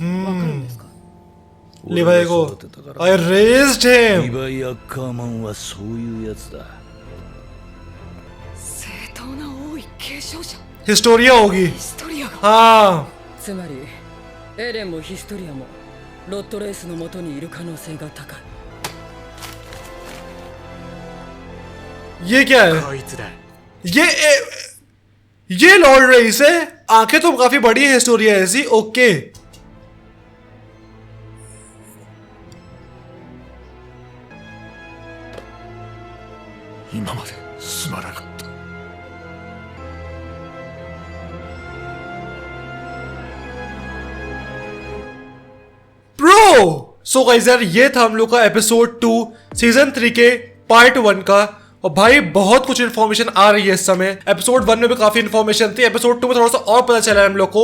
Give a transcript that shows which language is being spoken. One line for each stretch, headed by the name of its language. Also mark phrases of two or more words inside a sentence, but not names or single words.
Japanese: わかるんですか
Hindi: लिवाई को
Japanese: 俺が育てたから
English: I raised リ हिम
Japanese: ヴァイ・アッカーマンはそういうやつだ。正当な王位継承者
Hindi: हिस्टोरिया होगी
Japanese: ヒストリアが
Hindi: हाँ
Japanese: つまりエレンもヒストリアもロッドレースの元にいる可能性が高い
Hindi: ये क्या है
Japanese: こいつだ
Hindi: ये लॉर्ड रईस है आंखें तो काफी बड़ी है हिस्टोरिया ऐसी ओके
Japanese: 今まですまなかった。
Hindi: ब्रो
English: so guys
Hindi: यार ये था हम लोग का एपिसोड 2 सीजन 3 के पार्ट 1 का। और भाई बहुत कुछ इन्फॉर्मेशन आ रही है इस समय। एपिसोड 1 में भी काफी इन्फॉर्मेशन थी, एपिसोड 2 में थोड़ा सा और पता चला है हम लोग को।